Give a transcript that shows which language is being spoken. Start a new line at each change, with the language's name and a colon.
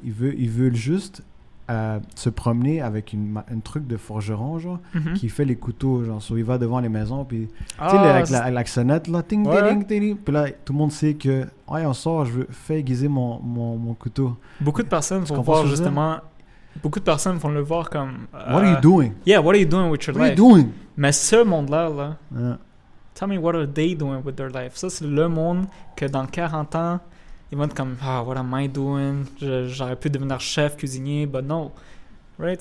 French: Il veut juste se promener avec une truc de forgeron, genre, qui fait les couteaux, genre. So, il va devant les maisons, puis, tu sais, avec la sonnette, là, ting, ting, ting, puis là, tout le monde sait que, ouais, on sort, je veux faire aiguiser mon couteau. Beaucoup de personnes vont voir, justement, beaucoup de personnes vont le voir comme...
English: what are you doing? Yeah, what are you doing with your life? What are you doing?
French: Mais ce monde-là,
English: tell me what are they doing with their life?
French: Ça, c'est le monde que dans 40 ans, ils vont être comme,
English: what am I doing?
French: J'aurais pu devenir chef, cuisinier,
English: but no.
French: Right?